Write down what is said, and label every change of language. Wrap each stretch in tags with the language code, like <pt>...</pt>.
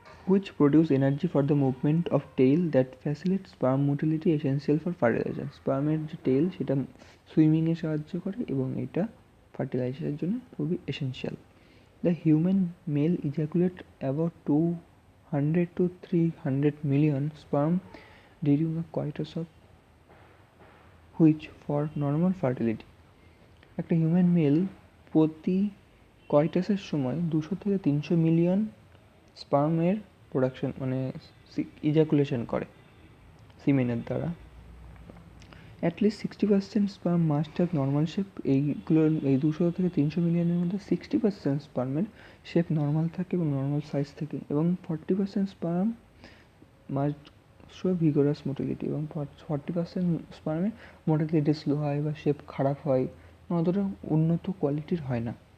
<en>which produce energy for the movement of tail that facilitates sperm motility essential for fertilization.</en> <bn>স্পার্মের যে টেল সেটা সুইমিংয়ে সাহায্য করে এবং এটা ফার্টিলাইজেশনের জন্য খুবই essential.</bn> <en>The human male ejaculate about 200 to 300 million sperm during the coitus of which for normal fertility.</en> <bn>একটা human mail প্রতি কয়টাসের সময় 200 থেকে 300 মিলিয়ন স্পার্মের প্রোডাকশন মানে ইজাকুলেশন করে সিমেনের দ্বারা।</bn> <en>At least 60% sperm must have normal shape.</en> <bn>এইগুলোর এই 200 থেকে 300 মিলিয়নের মধ্যে 60% স্পার্মের শেপ নর্মাল থাকে এবং নর্মাল সাইজ থাকে, এবং</bn> <en>40% sperm must show vigorous motility,</en> <bn>এবং 40% স্পার্মের মোটিলিটি স্লো হয় বা শেপ খারাপ হয়, অতটা উন্নত কোয়ালিটির হয় না।</bn>